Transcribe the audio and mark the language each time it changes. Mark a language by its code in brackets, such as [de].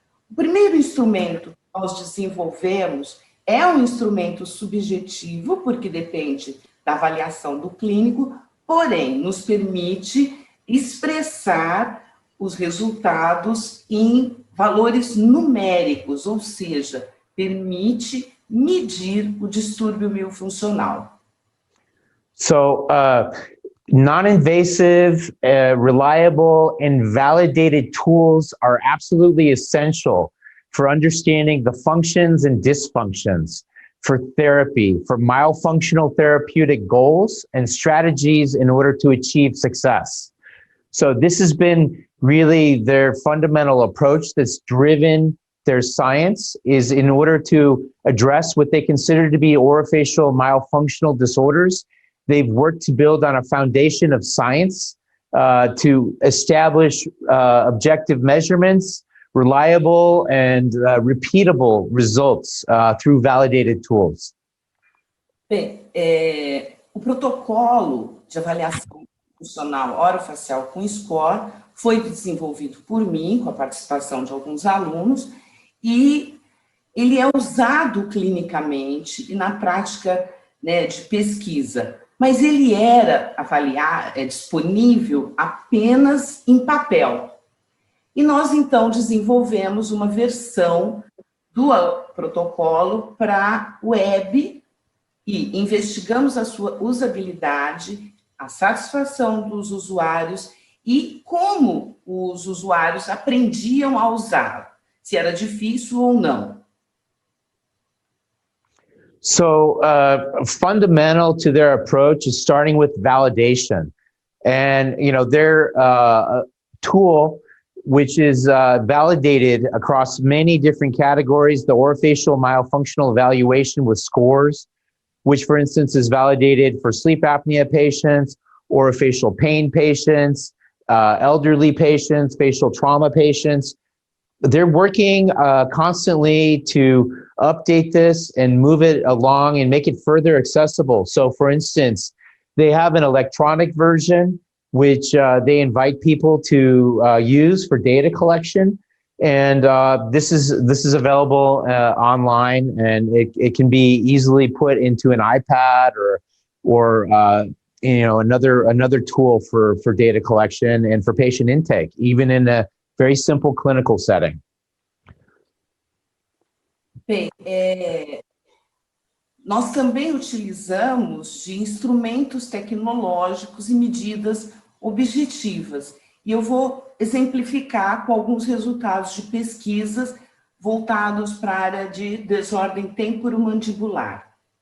[pt] O primeiro instrumento que nós desenvolvemos é um instrumento subjetivo, porque depende da avaliação do clínico, porém nos permite expressar os resultados em valores numéricos, ou seja, permite medir o distúrbio miofuncional. [en] So, non-invasive, reliable, and validated tools are absolutely essential for understanding the functions and dysfunctions for therapy, for myofunctional therapeutic goals and strategies in order to achieve success. So this has been really their fundamental approach that's driven their science, is in order to address what they consider to be orofacial myofunctional disorders. They've worked to build on a foundation of science to establish objective measurements, reliable and repeatable results through validated tools. [pt] Bem, o protocolo de avaliação funcional orofacial com score, foi desenvolvido por mim, com a participação de alguns alunos, e ele é usado clinicamente e na prática, né, de pesquisa, mas ele era disponível apenas em papel. E nós, então, desenvolvemos uma versão do protocolo para web e investigamos a sua usabilidade, a satisfação dos usuários e como os usuários aprendiam a usar, se era difícil ou não. [en] So fundamental to their approach is starting with validation. And, their tool, which is validated across many different categories, the Orofacial Myofunctional Evaluation with scores, which, for instance, is validated for sleep apnea patients, orofacial pain patients, elderly patients, facial trauma patients. They're working constantly to update this and move it along and make it further accessible. So, for instance, they have an electronic version, which they invite people to use for data collection. And this is available online, and it can be easily put into an iPad or another tool for data collection and for patient intake, even in a very simple clinical setting. [pt] Bem, nós também utilizamos de instrumentos tecnológicos e medidas objetivas. E eu vou exemplificar com alguns resultados de pesquisas voltados para a área de desordem temporomandibular.